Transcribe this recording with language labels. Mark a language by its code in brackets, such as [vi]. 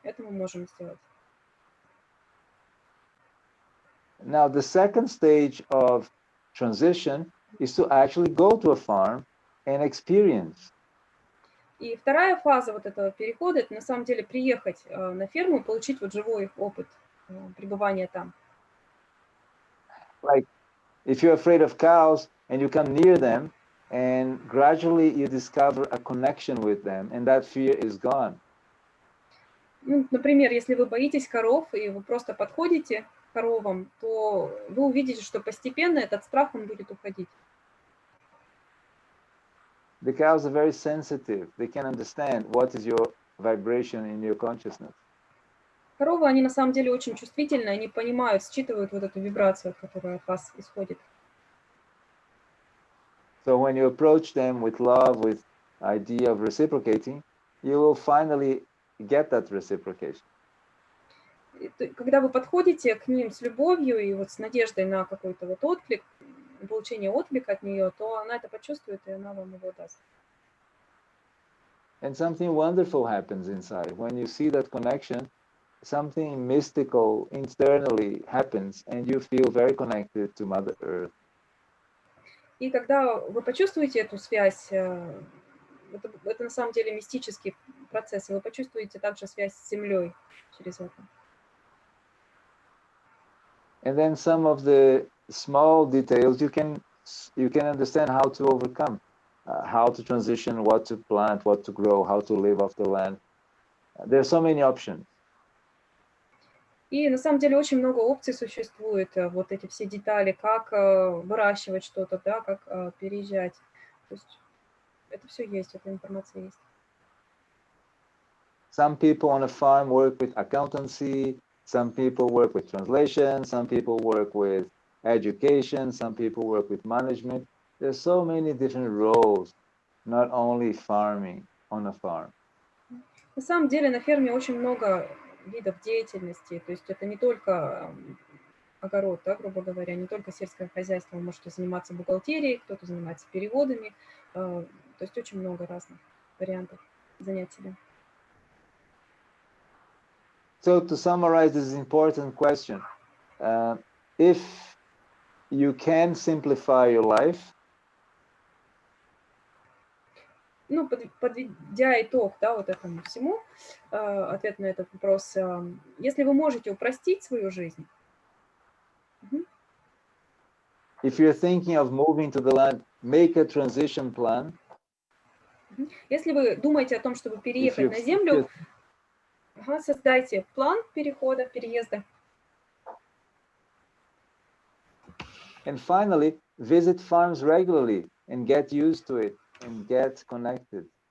[ru] Это мы можем сделать. [en] Now, the second stage of transition is to actually go to a farm and experience. [ru] И вторая фаза вот этого перехода – это на самом деле приехать на ферму и получить вот живой опыт пребывания там. [en] Like, if you're afraid of cows and you come near them, and gradually you discover a connection with them, and that fear is gone. [ru] Ну, например, если вы боитесь коров, и вы просто подходите к коровам, то вы увидите, что постепенно этот страх, он будет уходить. [en] The cows are very sensitive. They can understand what is your vibration in your consciousness. [ru] Коровы, они на самом деле очень чувствительны, они понимают, считывают вот эту вибрацию, которая от вас исходит. [en] So when you approach them with love, with idea of reciprocating, you will finally get that reciprocation. [ru] Когда вы подходите к ним с любовью и вот с надеждой на какой-то вот отклик, получение отклика от нее, то она это почувствует, и она вам его даст. [en] And something wonderful happens inside. When you see that connection, something mystical internally happens, and you feel very connected to Mother Earth. [ru] И когда вы почувствуете эту связь, это на самом деле мистический процесс, и вы почувствуете также связь с Землей через это. [en] And then some of the small details you can you can understand how to overcome, how to transition, what to plant, what to grow, how to live off the land. There are so many options. [ru] И на самом деле очень много опций существует, вот эти все детали, как выращивать что-то, да, как переезжать. То есть это все есть, эта информация есть. [en] Some people on a farm work with accountancy, some people work with translation, some people work with education, some people work with management. There's so many different roles, not only farming on a farm. [ru] На самом деле на ферме очень много видов деятельности, то есть это не только огород, да, грубо говоря, не только сельское хозяйство, вы можете заниматься бухгалтерией, кто-то занимается переводами, то есть очень много разных вариантов занятий. [en] So to summarize this important question, if you can simplify your life, [ru] Ну, подведя итог, да, вот этому всему, ответ на этот вопрос, если вы можете упростить свою жизнь. [en] If you're thinking of moving to the land, make a transition plan. [ru] Если вы думаете о том, чтобы переехать на землю, создайте план перехода, переезда. [en] And finally, visit farms regularly and get used to it and get connected.